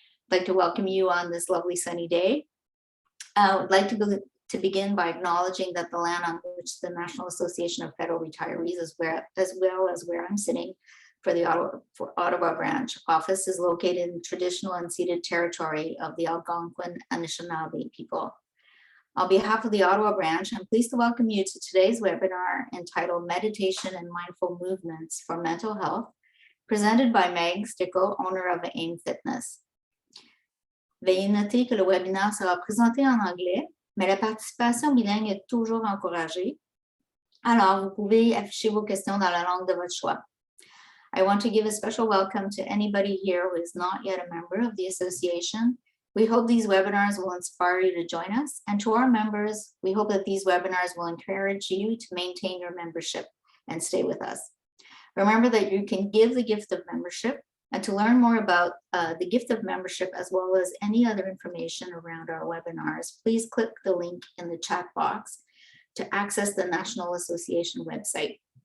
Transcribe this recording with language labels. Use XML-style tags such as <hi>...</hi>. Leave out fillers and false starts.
<en>I'd like to welcome you on this lovely sunny day. I would like to begin by acknowledging that the land on which the National Association of Federal Retirees, as well as where I'm sitting, for the Ottawa branch office is located in traditional unceded territory of the Algonquin Anishinaabe people. On behalf of the Ottawa branch, I'm pleased to welcome you to today's webinar entitled Meditation and Mindful Movements for Mental Health, presented by Meg Stickl, owner of AIM Fitness.</en> <fr>Veuillez noter que le webinaire sera présenté en anglais, mais la participation bilingue est toujours encouragée. Alors, vous pouvez afficher vos questions dans la langue de votre choix.</fr> <en>I want to give a special welcome to anybody here who is not yet a member of the association. We hope these webinars will inspire you to join us. And to our members, we hope that these webinars will encourage you to maintain your membership and stay with us. Remember that you can give the gift of membership, and to learn more about the gift of membership as well as any other information around our webinars, please click the link in the chat box to access the National Association website.</en>